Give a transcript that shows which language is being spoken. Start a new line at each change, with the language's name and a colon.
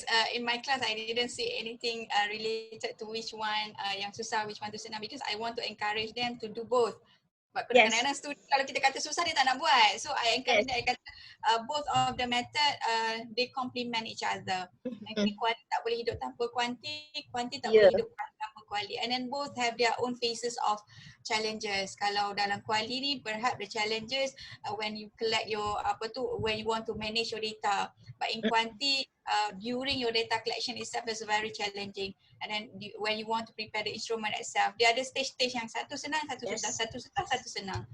English: In my class, I didn't see anything related to which one
Malay: yang susah,
English: which one to
Malay: senang
English: because I want to encourage them to do both. But
Malay: kadang-kadang
English: student
Malay: kalau kita kata susah dia tak nak buat.
English: So I encourage them, I
Malay: kata
English: both of the method they complement each other.
Malay: Kuali tak boleh hidup tanpa kuanti, kuanti tak boleh hidup tanpa kuali.
English: And then both have their own phases of challenges.
Malay: Kalau dalam kuali ni
English: perhaps the challenges when you collect your when you want to manage your data. But in kuanti during your data collection itself is very challenging. And then when you want to prepare the instrument itself,
Malay: dia ada stage-stage yang satu senang, satu susah, satu susah, satu senang.